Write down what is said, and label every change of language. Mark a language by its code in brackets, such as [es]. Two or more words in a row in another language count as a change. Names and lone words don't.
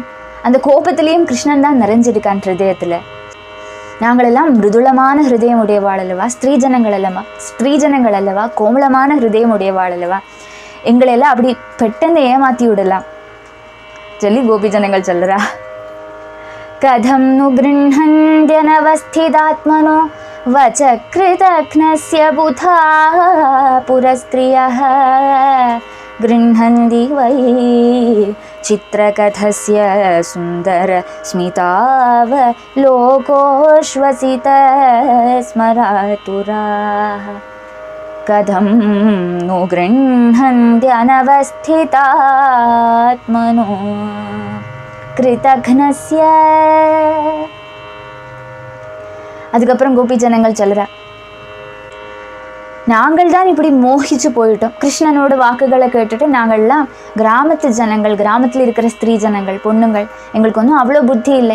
[ta] அந்த கோபத்திலையும் கிருஷ்ணன் தான் நிறைஞ்சிருக்கான் ஹிருதயத்தில். நாங்களெல்லாம் மிருதுளமான ஹிருதயம் உடையவாள் அல்லவா, ஸ்திரீஜனங்கள் அல்லவா, கோமளமான ஹிருதயம் உடையவாள் அல்லவா, எங்களெல்லாம் அப்படி பெட்டந்து ஏமாற்றி விடலாம் சொல்லி கோபி ஜனங்கள் சொல்கிறா. [sa] कथं नु गृह्णन्त्यनवस्थितात्मनो वचकृतघ्नस्य बुधाः पुरस्त्रियः गृह्णन्ति वै चित्रकथस्य सुन्दर स्मितावलोकोश्वसितस्मरातुराः कथं नु गृह्णन्त्यनवस्थितात्मनो கிருதக்னஸ்ய. [ta] அதுக்கப்புறம் கோபி ஜனங்கள் சொல்ற, நாங்கள் தான் இப்படி மோகிச்சு போயிட்டோம். கிருஷ்ணனோட வாக்குகளை கேட்டுட்டு நாங்கள்லாம் கிராமத்து ஜனங்கள், கிராமத்தில் இருக்கிற ஸ்திரீ ஜனங்கள், பொண்ணுங்கள், எங்களுக்கு ஒன்றும் அவ்வளோ புத்தி இல்லை.